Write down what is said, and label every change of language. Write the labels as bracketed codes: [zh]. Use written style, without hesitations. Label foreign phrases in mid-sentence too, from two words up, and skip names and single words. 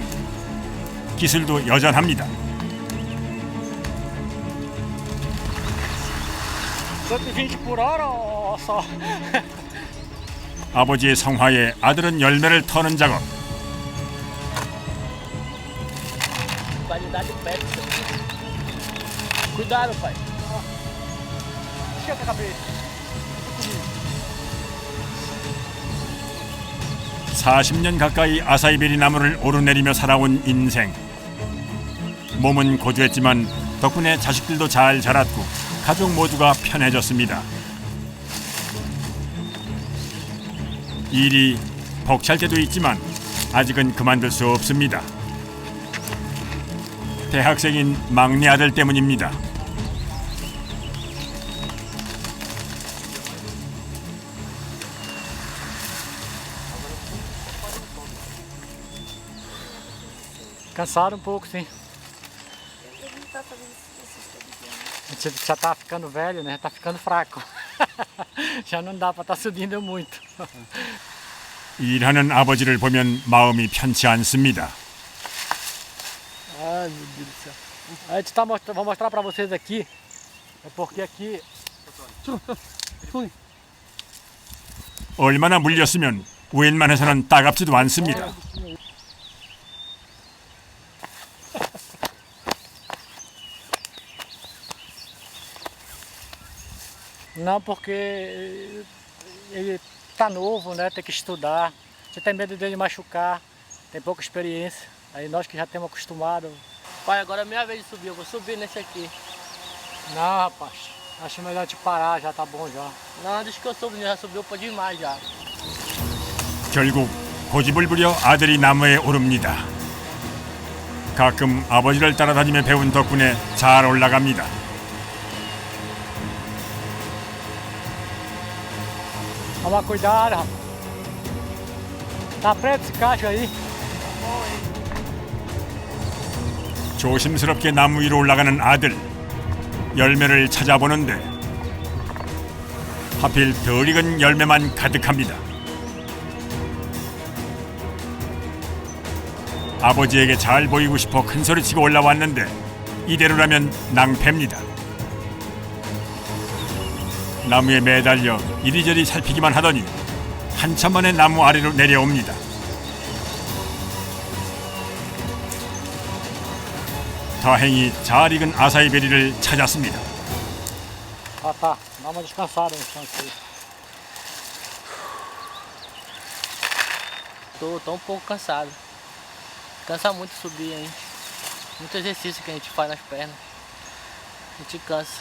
[ko] 기술도 여전합니다. [pt] 120 por hora ou só? [ko] 아버지의 성화에 아들은 열매를 터는 작업. [pt] Qualidade péssima. Cuidado, pai. Esquenta a cabeça. [ko] 40년 가까이 아사이베리 나무를 오르내리며 살아온 인생. 몸은 고주했지만 덕분에 자식들도 잘 자랐고 가족 모두가 편해졌습니다. 일이 벅찰 때도 있지만 아직은 그만둘 수 없습니다. 대학생인 막내 아들 때문입니다. [pt] Cansado um pouco, sim. A gente já tá ficando velho, né? Já tá ficando fraco. Já não dá para estar subindo muito. [ko] 일하는 아버지를 보면 마음이 편치 않습니다. [pt] Ai, meu Deus do céu. A gente tá vou mostrar para vocês aqui. É porque aqui... [ko] 얼마나 물렸으면 웬만해서는 따갑지도 않습니다. [pt] Não, porque ele tá novo, né? Tem que estudar. Você tem medo dele machucar, tem pouca experiência. Aí nós que já temos acostumado. Pai, agora é minha vez de subir. Eu vou subir nesse aqui. Não, rapaz. Acho melhor te parar, já tá bom já. Não, deixa que eu subo. Já subiu pra demais já. [ko] 결국 고집을 부려 아들이 나무에 오릅니다. 가끔 아버지를 따라다니며 배운 덕분에 잘 올라갑니다. [pt] Toma cuidado, rapaz. Tá preto esse cacho aí? [ko] 조심스럽게 나무 위로 올라가는 아들. 열매를 찾아보는데 하필 덜 익은 열매만 가득합니다. 아버지에게 잘 보이고 싶어 큰소리치고 올라왔는데 이대로라면 낭패입니다. 나무에 매달려 이리저리 살피기만 하더니 한참 만에 나무 아래로 내려옵니다. 다행히 잘 익은 아사이베리를 찾았습니다. [pt] Ah, tá. Dá uma descansada no chão aqui. Tô um pouco cansado. Cansa muito subir, hein? Muito exercício que a gente faz nas pernas. A gente cansa.